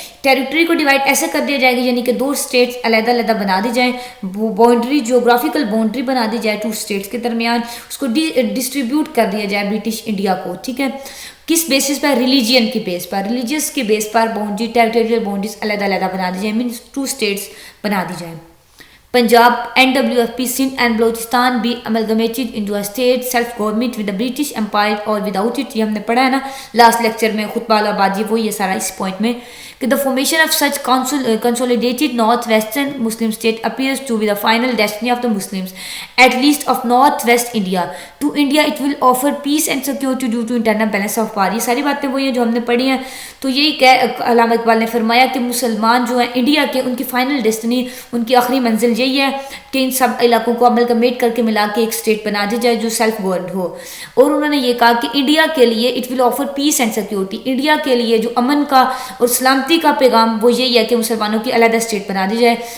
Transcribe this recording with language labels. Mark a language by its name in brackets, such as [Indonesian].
[Urdu] Territory کو divide ایسے کر دیا جائے گا یعنی کہ 2 اسٹیٹس علیحدہ علیحدہ بنا دی جائیں، باؤنڈری جغرافیکل باؤنڈری بنا دی جائے 2 اسٹیٹس کے درمیان، اس کو ڈسٹریبیوٹ کر دیا جائے برٹش انڈیا کو. ٹھیک ہے، کس بیسس پر؟ ریلیجین کی بیس پر، ریلیجیس کی بیس پر باؤنڈری، ٹیریٹوریل باؤنڈریز علیحدہ علیحدہ بنا دی جائیں، مینس 2 اسٹیٹس بنا دی جائیں. [English] Punjab, NWFP, Sindh and Balochistan be amalgamated into a state self-government with the British Empire or without it. [Urdu] یہ ہم نے پڑھا ہے نا لاسٹ لیکچر میں خطبہ الابادی، وہ یہ سارا اس پوائنٹ میں کہ [English] the formation of such consolidated north-western Muslim state appears to be the final destiny of the Muslims, at least of north-west India. To India it will offer peace and security due to internal balance of power. [Urdu] یہ ساری باتیں وہی ہیں جو ہم نے پڑھی ہیں. تو یہی کہ علامہ اقبال نے فرمایا کہ مسلمان جو ہیں انڈیا کے، ان کی فائنل ڈیسٹنی، ان کی آخری منزل یہی ہے کہ ان سب علاقوں کو املگمیٹ کر کے ملا کے ایک اسٹیٹ بنا دی جائے جو سیلف گورنڈ ہو. اور انہوں نے یہ کہا کہ انڈیا کے لیے [English] it will offer peace and security, [Urdu] India کے لیے جو امن کا اور سلامتی کا پیغام وہ یہی ہے کہ مسلمانوں کی علیحدہ اسٹیٹ بنا دی جائے.